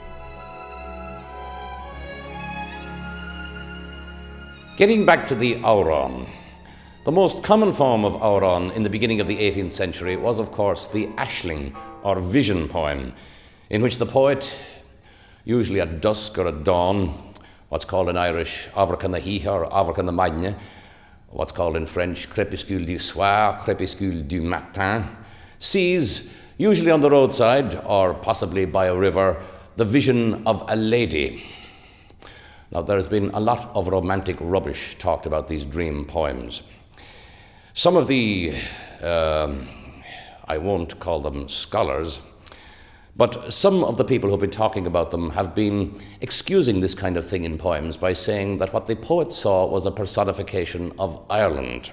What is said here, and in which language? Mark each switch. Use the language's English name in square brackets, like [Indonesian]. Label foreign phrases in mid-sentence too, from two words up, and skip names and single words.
[English] Getting back to the auron, the most common form of auron in the beginning of the 18th century was, of course, the ashling, or vision poem, in which the poet, usually at dusk or at dawn, what's called in Irish [Irish] Ábhar na híthe [English] or [Irish] Ábhar na maidne, [English] what's called in French [French] crépuscule du soir, crépuscule du matin, [English] sees, usually on the roadside or possibly by a river, the vision of a lady. Now, there's been a lot of romantic rubbish talked about these dream poems. Some of the, I won't call them scholars, but some of the people who've been talking about them have been excusing this kind of thing in poems by saying that what the poet saw was a personification of Ireland.